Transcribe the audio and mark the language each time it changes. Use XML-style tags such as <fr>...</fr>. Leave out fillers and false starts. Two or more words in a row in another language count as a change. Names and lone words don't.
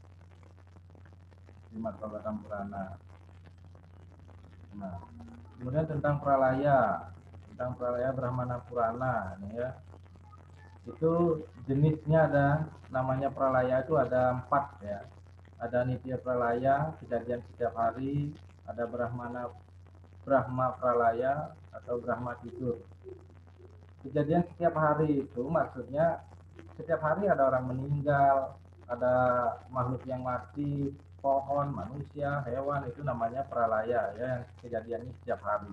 <id>Srimad Bhagavatam Purana. Nah, kemudian tentang pralaya Brahmana Purana ini ya. Itu jenisnya ada namanya pralaya itu ada 4 ya. Ada nitya pralaya, kejadian setiap hari, ada Brahma pralaya atau Brahma tidur. Kejadian setiap hari itu maksudnya setiap hari ada orang meninggal, ada makhluk yang mati, pohon, manusia, hewan, itu namanya pralaya ya, yang kejadiannya setiap hari.</id>